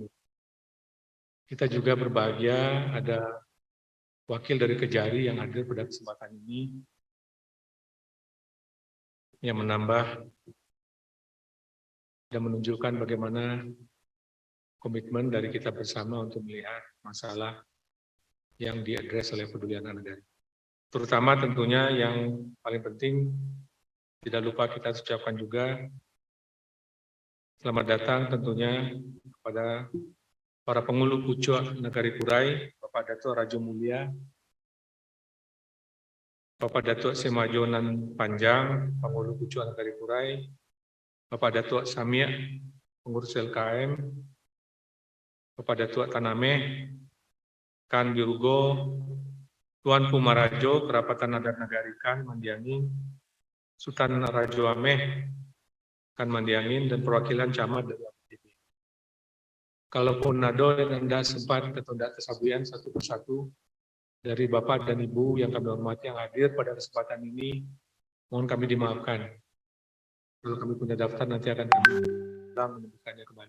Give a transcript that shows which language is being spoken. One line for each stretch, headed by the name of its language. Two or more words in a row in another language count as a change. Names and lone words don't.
Indonesian: Kita juga berbahagia ada wakil dari Kejari yang hadir pada kesempatan ini yang menambah dan menunjukkan bagaimana komitmen dari kita bersama untuk melihat masalah yang diadres oleh Peduli Anak Negari. Terutama tentunya yang paling penting, tidak lupa kita ucapkan juga selamat datang tentunya kepada para pengulu pucuk Negari Kurai, Bapak Datuk Rajo Mulia, Bapak Datuk Semajonan Panjang, pengulu pucuk Negari Kurai, Bapak Datuk Samia, pengurus LKM, Bapak Datuk Tanameh, Kan Birugo, Tuan Pumarajo, Kerapatan Adat Negari Kan Mandiangin, Sultan Rajo Ameh, Kan Mandiangin, dan perwakilan camat dari APTB. Kalaupun Nado yang Anda sempat atau tidak kesabuian satu persatu dari Bapak dan Ibu yang kami hormati yang hadir pada kesempatan ini, mohon kami dimaafkan. Kalau kami punya daftar nanti akan kami menyebutkannya kembali.